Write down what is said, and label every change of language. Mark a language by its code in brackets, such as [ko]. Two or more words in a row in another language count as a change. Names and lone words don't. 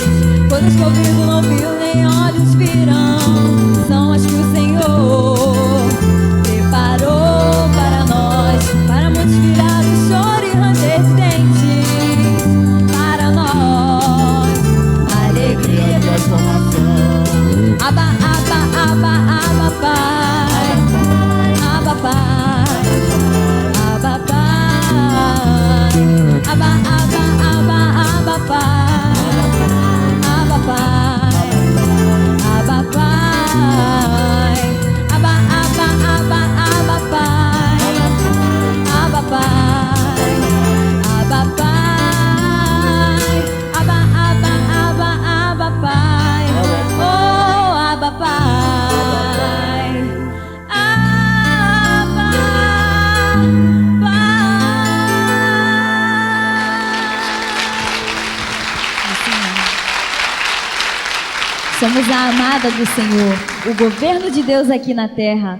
[pt] Coisas que o ouvido não viu nem olhos viram, são as que o Senhor preparou para nós, para multiplicar o choro e ranger de dentes. Para nós, alegria e transformação. Abba, Abba, Abba, Abba, Pai. Abba, Pai. Abba, Pai. Abba, Abba, Abba, Abba, Pai. Abba, Pai. Abba, Pai. Abba, Abba, Abba, Abba, Pai. Abba, Pai. Abba, Pai. Abba, Abba, Abba, Abba, Pai. Oh, Abba, Pai. Abba, Pai. Somos a amada do Senhor, o governo de Deus aqui na terra.